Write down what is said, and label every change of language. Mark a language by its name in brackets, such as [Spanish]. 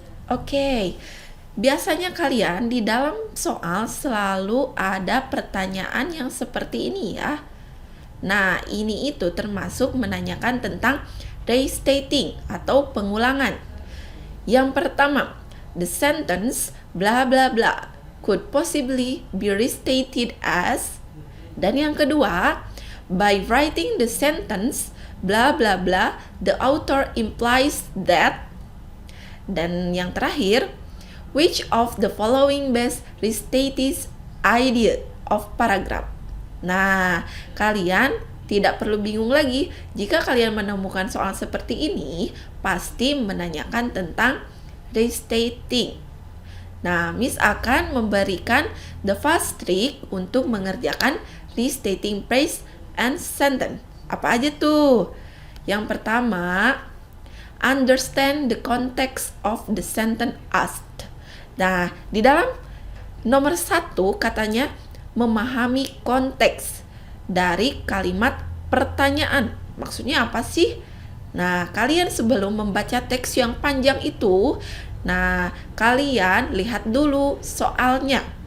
[Indonesian] Oke, biasanya kalian di dalam soal selalu ada pertanyaan yang seperti ini ya. Nah, ini itu termasuk menanyakan tentang restating atau pengulangan. Yang pertama, [English] the sentence bla bla bla could possibly be restated as. [Indonesian] Dan yang kedua, [English] by writing the sentence bla bla bla, the author implies that. [Indonesian] Dan yang terakhir, [English] which of the following best restates idea of paragraph. [Indonesian] Nah, kalian tidak perlu bingung lagi. Jika kalian menemukan soal seperti ini, pasti menanyakan tentang restating. Nah, Miss akan memberikan [English] the fast trick [Indonesian] untuk mengerjakan [English] restating phrase and sentence. [Indonesian] Apa aja tuh? Yang pertama, [English] understand the context of the sentence asked. [Indonesian] Nah, di dalam nomor 1 katanya memahami konteks dari kalimat pertanyaan. Maksudnya apa sih? Nah, kalian sebelum membaca teks yang panjang itu, kalian lihat dulu soalnya.